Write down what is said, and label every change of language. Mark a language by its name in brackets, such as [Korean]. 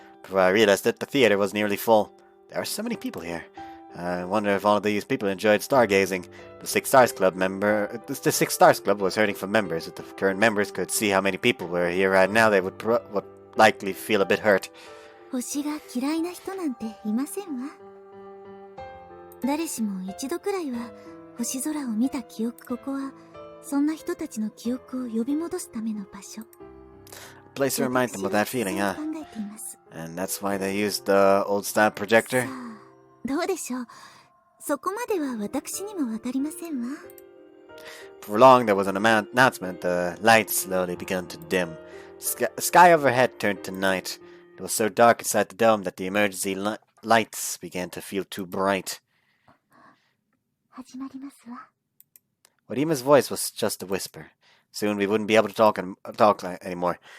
[English] Before I realized it, the theater was nearly full. There are so many people here. I wonder if all of these people enjoyed stargazing. The Six Stars Club was hurting for members. If the current members could see how many people were here right now, they would likely feel a bit hurt. [Japanese] 星が嫌いな人なんていませんわ。誰しも一度くらいは星空を見た記憶。ここはそんな人たちの記憶を呼び戻すための場所。 [English] A place to remind them of that feeling, huh? And that's why they used the old-style projector? [Japanese] どうでしょう。そこまでは私にもわかりませんわ。 [English] For long there was an announcement. The lights slowly began to dim. The sky overhead turned to night. It was so dark inside the dome that the emergency lights began to feel too bright. Wadima's voice was just a whisper. Soon we wouldn't be able to talk anymore.